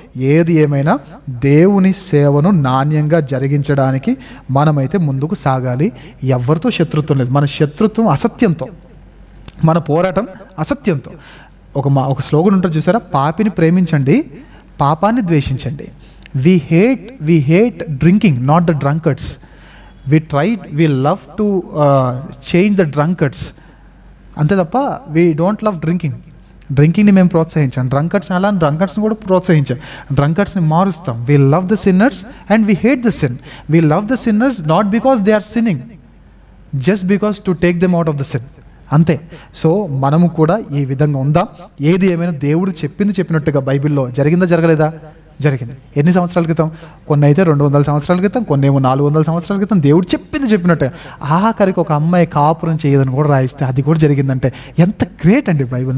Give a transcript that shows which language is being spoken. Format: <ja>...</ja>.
<te>ఏది ఏమైనా దేవుని సేవను నాణ్యంగా జరిగించడానికి మనమైతే ముందుకు సాగాలి. ఎవరితో శత్రుత్వం లేదు. మన శత్రుత్వం అసత్యంతో, మన పోరాటం అసత్యంతో. ఒక స్లోగన్ ఉంటుంది చూసారా, పాపిని ప్రేమించండి, పాపాన్ని ద్వేషించండి.</te> <en>We hate drinking, not the drunkards. We love to change the drunkards.</en> <te>అంతే తప్ప</te> <en>we don't love</en> <te>డ్రింకింగ్ని మేము ప్రోత్సహించాం. డ్రంకర్స్ని కూడా ప్రోత్సహించాం. డ్రంకర్స్ని మారుస్తాం.</te> <en>We love the sinners and we hate the sin. We love the sinners not because they are sinning, just because to take them out of the sin.</en> <te>అంతే. So మనము కూడా ఈ విధంగా ఉందాం. ఏది ఏమైనా దేవుడు చెప్పినట్టుగా బైబిల్లో జరిగిందా జరగలేదా? జరిగింది. ఎన్ని సంవత్సరాల క్రితం? కొన్ని అయితే 200 సంవత్సరాల క్రితం, కొన్ని ఏమో 400 సంవత్సరాల క్రితం. దేవుడు చెప్పినట్టే ఆఖరికి ఒక అమ్మాయి కాపురం చేయదని కూడా రాయిస్తే అది కూడా జరిగిందంటే ఎంత గ్రేట్ అండి బైబిల్.</te>